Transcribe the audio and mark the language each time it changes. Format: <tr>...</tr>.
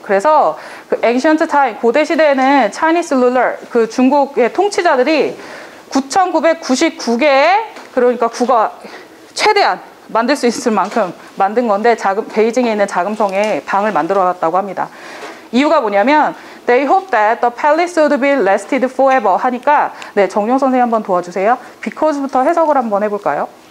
<ko>그래서 그</ko> <en>ancient time,</en> <ko>고대 시대에는</ko> <en>Chinese ruler,</en> <ko>그 중국의 통치자들이 9,999개의, 그러니까 9가 최대한 만들 수 있을 만큼 만든 건데 베이징에 있는 자금성에 방을 만들어 놨다고 합니다. 이유가 뭐냐면</ko> <en>They hope that the palace would be lasted forever</en> <ko>하니까 네, 정용 선생님 한번 도와주세요. Because부터 해석을 한번 해볼까요?</ko>